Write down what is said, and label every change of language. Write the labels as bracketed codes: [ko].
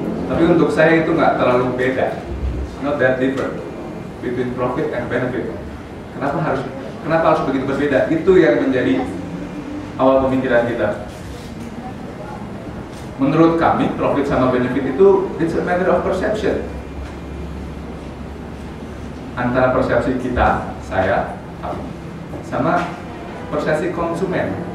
[id] Tapi untuk saya itu nggak terlalu beda. [en] It's not that different between profit and benefit. [id] Kenapa harus begitu berbeda? Itu yang menjadi awal pemikiran kita. Menurut kami, profit sama benefit itu [en] it's a matter of perception. [id] Antara persepsi kita, saya, kamu, sama persepsi konsumen.